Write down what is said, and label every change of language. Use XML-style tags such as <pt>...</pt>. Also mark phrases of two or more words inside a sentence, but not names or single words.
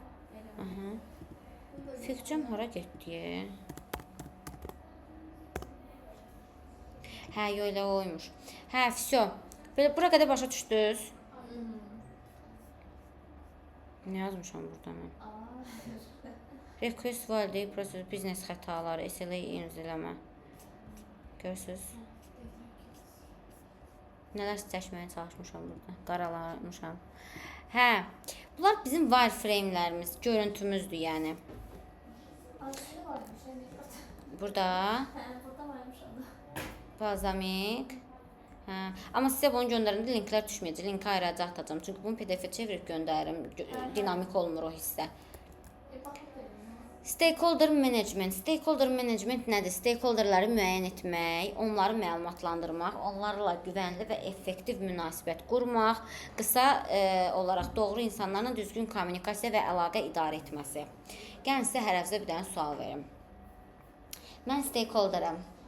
<az>Aha. Figma hara getdi? Hə, yox elə oymuş. Hə, vəsə. Belə bura qədər başa düşdünüz? Nə yazmışam burada mən?</az> <en>Request validate process,</en> <az>biznes xətaları, SLA imzaləmə. Görürsüz? Nələr çəkməyə çalışmışam burada. Qaralamışam. Hə, bunlar bizim wireframe'lərimiz, görüntümüzdür yəni. Aslında varmış, yani. Burada Burada varmış adı. balzamik. Hə, amma sizə bunu göndərəndə linklər düşməyəcək. Linki ayrıca atacağam. Çünki bunu PDF-ə çevirib göndərirəm. Dinamik olmur o hissə.</az> <tr>Bakın benim.</tr> <en>Stakeholder management. Stakeholder management</en> <az>nədir? Stakeholderləri müəyyən etmək, onları məlumatlandırmaq, onlarla güvənli və effektiv münasibət qurmaq, qısa olaraq doğru insanlarla düzgün kommunikasiya və əlaqə idarə etməsi. Gəlin sizə hər həftə bir dənə sual verim. Mən stakeholderam.</az>